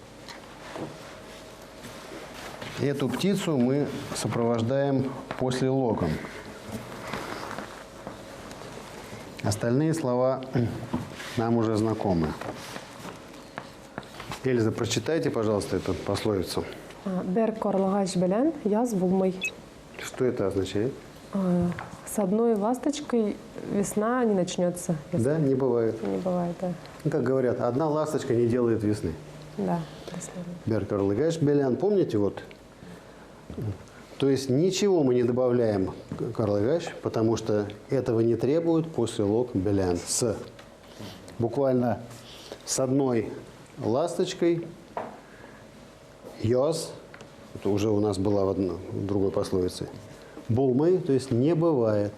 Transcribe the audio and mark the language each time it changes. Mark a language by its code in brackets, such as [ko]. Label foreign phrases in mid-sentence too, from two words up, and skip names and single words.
[ru] Эту птицу мы сопровождаем после логом. Остальные слова нам уже знакомы. Эльза, прочитайте, пожалуйста, эту пословицу. [tt] Бер корлагач белян, яз булмый. [ru] Что это означает? С одной ласточкой весна не начнется. Если Да, не бывает. не бывает, да. Ну, как говорят, одна ласточка не делает весны. Да, дословно. [tt] Бер корлыгач белян. [ru] Помните вот? То есть ничего мы не добавляем карлыгач, потому что этого не требует после лог белян. Буквально с одной ласточкой йоз, это уже у нас была в другой пословице, булмы, то есть не бывает.